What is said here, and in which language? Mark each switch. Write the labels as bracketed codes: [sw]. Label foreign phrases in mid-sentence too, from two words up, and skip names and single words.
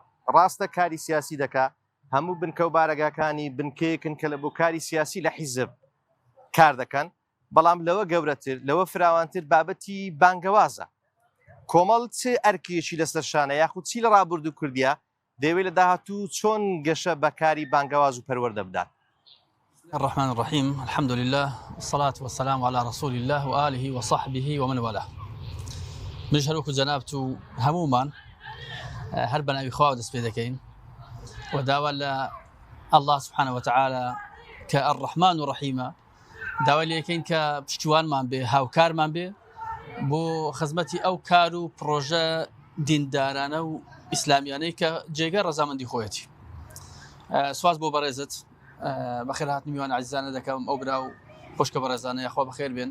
[ckb] ڕاستە کاری سیاسی دەکا، هەموو بنکە و بارەگاکانی بنکەیەکن کە لە بۆ کاری سیاسی لە حیزب کار دەکەن، بەڵام لەوە گەورەتر لەوە فراوانتر بابەتی بانگەوازە. کۆمەڵ چه ئەرکێکی لەسەر شانە یاخود چی لە ڕابردوو کردیە دەیەوێت لە داهاتوو چۆن گەشە بەکاری بانگەواز و پەروەردە بدات؟ [ar] الرحمن الرحيم، الحمد لله والصلاة والسلام على رسول الله وآله وصحبه ومن والاه. [ckb] من هەروەکو جەنابتو هەمومان هەر بەناوی خوا دەست پێ دەکەین و داوا لە [ar] الله سبحانه وتعالى [ckb] کە الرحمن و ڕەحیمە داوای لێکەین کە پشتیوانمان بێ، هاوکارمان بێ بۆ خزمەتی ئەو کار و پرۆژە دیندارانە و ئیسلامیانەی کە جێگە ڕەزامەندی خۆیەتی. سواز بۆ بەڕێزت بەخێر هاتنی میوان عزیزانە دەکەم ئەو برا و خۆشکە بەڕێزانە یاخوا بەخێر بێن.